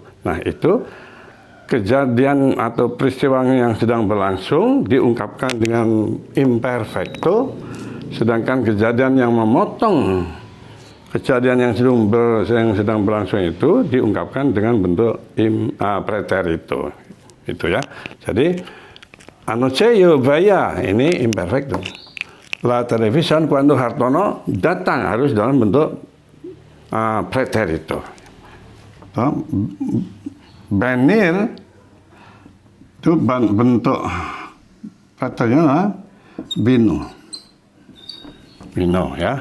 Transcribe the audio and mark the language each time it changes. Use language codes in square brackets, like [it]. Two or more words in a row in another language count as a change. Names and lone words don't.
[id] Nah, itu kejadian atau peristiwa yang sedang berlangsung diungkapkan dengan imperfecto, sedangkan kejadian yang memotong kejadian yang sedang berlangsung itu diungkapkan dengan bentuk preterito. Itu ya. Jadi [es] anoche yo veía, [id] ini imperfecto. [es] La televisión cuando [id] Hartono datang harus dalam bentuk preterito. Venir itu bentuk katanya vino ya.